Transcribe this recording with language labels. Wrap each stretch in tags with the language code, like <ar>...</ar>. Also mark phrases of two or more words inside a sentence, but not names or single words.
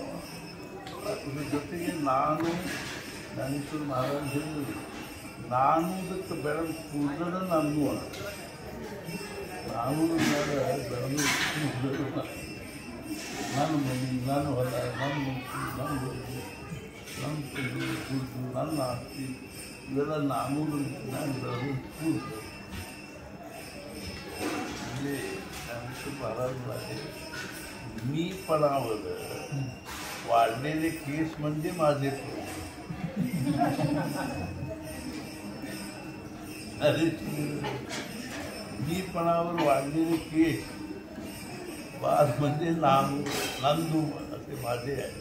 <kn>ಇದ್ರ ಜೊತೆಗೆ ನಾನು ಜ್ಞಾನೇಶ್ವರ ಮಹಾರಾಜ್ ಹೇಳಿದ್ರು, ನಾನುದಕ್ಕೆ ಬೆಳೆದು ಕೂದಲ ನಾನು ಅಂತ. ನಾನು ಬೆಳೆದು ಕೂದಲು ನಾನು ಮನೆ, ನಾನು ಹೊಲ, ನನ್ನ ಮನಸ್ಸು, ನನ್ನ ಬದುಕು, ನನ್ನ ಕೂದಲು, ನನ್ನ ಆಸ್ತಿ, ಇವೆಲ್ಲ ನಾನು ಬೆಳೆದು ಕೂದಲು.</kn> <mr>म्हणजे ज्ञानेश्वर महाराज आहे, मी पणावर वाढलेले केस म्हणजे माझे मीपणावर वाढलेले केस वाद म्हणजे नांदू असे माझे आहे.</mr>